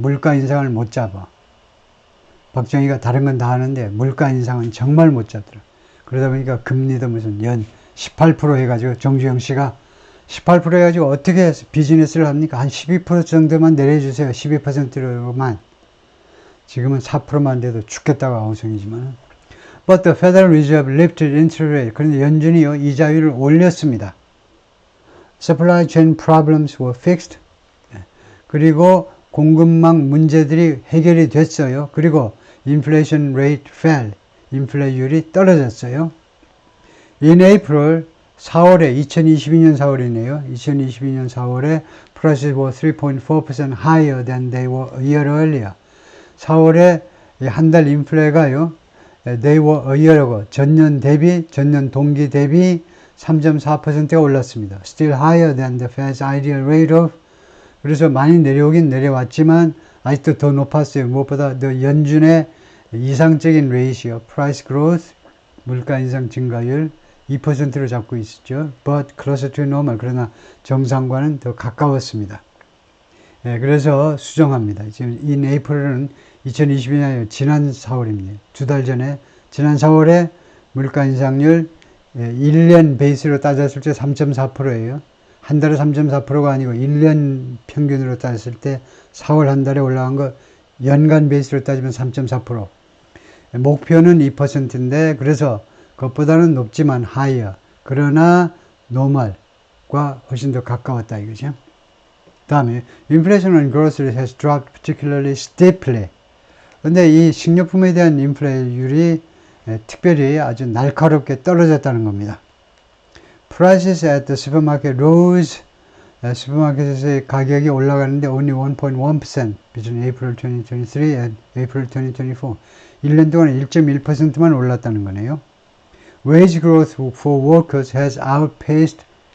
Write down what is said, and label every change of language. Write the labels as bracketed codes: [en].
[ko] 물가 인상을 못 잡아. 박정희가 다른 건 다 하는데 물가 인상은 정말 못 잡더라고요. 그러다 보니까 금리도 무슨 연 18% 해가지고 정주영 씨가 18% 해가지고 어떻게 해서 비즈니스를 합니까? 한 12% 정도만 내려주세요. 12%로만. 지금은 4%만 돼도 죽겠다고 아우성이지만. [en] But the Federal Reserve lifted interest rate. [ko] 그런데 연준이요, 이자율을 올렸습니다. [en] Supply chain problems were fixed. [ko] 그리고 공급망 문제들이 해결이 됐어요. 그리고 [en] inflation rate fell. [ko] 인플레이율이 떨어졌어요. [en] In April, [ko] 2022년 4월이네요. 2022년 4월에 [en] prices were 3.4% higher than they were a year earlier. [ko] 4월에 한 달 인플레가요. [en] They were a year ago. [ko] 전년 동기 대비 3.4%가 올랐습니다. [en] Still higher than the Fed's ideal rate of. [ko] 그래서 많이 내려오긴 내려왔지만 아직도 더 높았어요. 무엇보다 더 연준의 이상적인 레이시오, [en] price growth, [ko] 물가 인상 증가율 2%로 잡고 있었죠. [en] But closer to normal. [ko] 그러나 정상과는 더 가까웠습니다. 그래서 수정합니다. 지금 [en] in April [ko] 은 2022년 지난 4월입니다. 2달 전에 지난 4월에 물가 인상률 1년 베이스로 따졌을 때 3.4%예요. 한 달에 3.4%가 아니고 1년 평균으로 따졌을 때 4월 한 달에 올라간 거 연간 베이스로 따지면 3.4%. 목표는 2%인데 그래서 그것보다는 높지만 higher. 그러나 normal과 훨씬 더 가까웠다 이거죠. 다음에 [en] inflation on groceries has dropped particularly steeply. [ko] 근데 이 식료품에 대한 인플레이율이 특별히 아주 날카롭게 떨어졌다는 겁니다. [en] Prices at the supermarket rose. [ko] 슈퍼마켓에서의 가격이 올라가는데 [en] only 1.1% between April 2023 and April 2024. [ko] 1년 동안 1.1%만 올랐다는 거네요. [en] Wage growth for workers has outpaced.